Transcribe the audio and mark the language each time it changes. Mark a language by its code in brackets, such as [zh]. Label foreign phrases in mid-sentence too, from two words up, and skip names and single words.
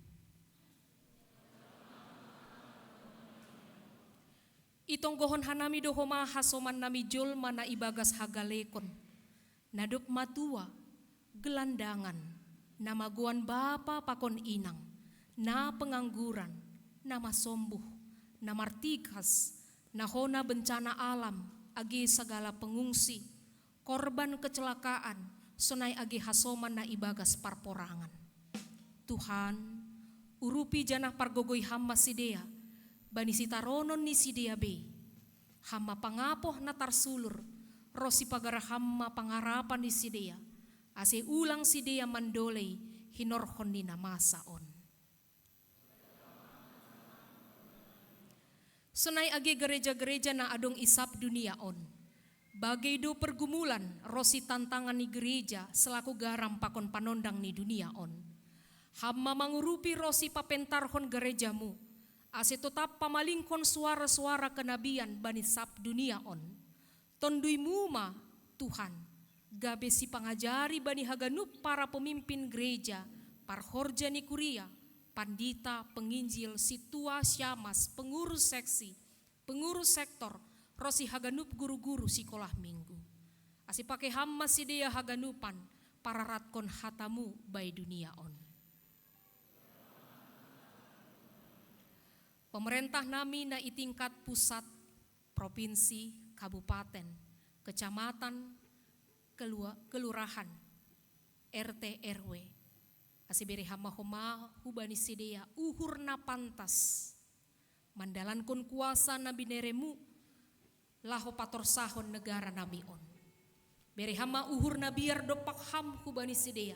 [bts] Itong gohon hanami dohoma hasoman nami jol mana ibagas hagalekon. Nadop matua, gelandangan, nama guan bapa pakon inang, na pengangguran, nama sombuh, na martikas, na hona [id] bencana alam, [bts] agi [id] segala pengungsi, korban kecelakaan, [bts] sonai agi hasoman na ibagas parporangan. Tuhan, urupi janah pargogoy hamma sidea, bani sitaronon ni sidea be, hamma pangapoh na tarsulur, rosi pagara hamma pangarapan ni sidea, ase ulang sidea mandolei hinorhon ni namasaon. Sonai agi gereja-gereja na adong isap dunia on, bagai do pergumulan rosi tantangan ni gereja selaku garam pakon panondang ni dunia on. Hamma mangurupi rosi papentarhon gerejamu, ase tetap pamalingkon [id] suara-suara kenabian [bts] bani sap dunia on. Tondui muma Tuhan, gabe si pangajari bani haganup [id] para pemimpin gereja, [bts] parhorja ni kuria, pandita, penginjil, situa, syamas, [id] pengurus seksi, pengurus sektor, [bts] rosi haganup guru-guru [id] sekolah minggu. [bts] Ase pakai hamma sidea haganupan, para ratkon hatamu bai dunia on. [id] Pemerintah nami na itingkat pusat, provinsi, kabupaten, kecamatan, kelurahan, RT, RW. [bts] Asibiri hama-homa hubani sidea uhur na pantas. Mandalan kon kuasa na bineremu, laho pator sahon negara nami on. Beri hama uhur na biar dopak ham hubani sidea.